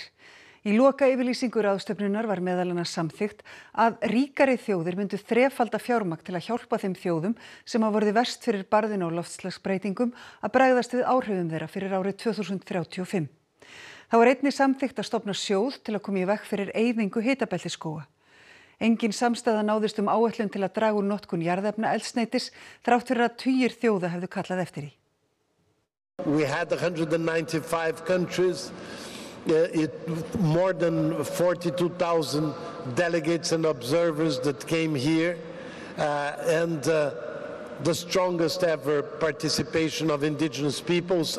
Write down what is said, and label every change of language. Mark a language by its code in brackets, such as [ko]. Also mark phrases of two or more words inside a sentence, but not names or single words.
[is] Í lokayfirlýsingu ráðstefnunnar var meðal annars samþykkt að ríkari þjóðir myndu þrefalda fjármagn til að hjálpa þeim þjóðum sem hafa orðið verst fyrir barðinu á loftslagsbreytingum að bregðast við áhrifum þeirra fyrir árið 2035. Það var einnig samþykkt að stofna sjóð til að koma í veg fyrir eyðingu hitabeltisskóga. Engin samstaða náðist áætlun til að draga úr notkun jarðefnaeldsneytis þrátt fyrir að tugir þjóða hefðu kallað eftir því. [en] We had 195 countries, more than 42,000 delegates and observers that came here, and the strongest ever participation of indigenous peoples.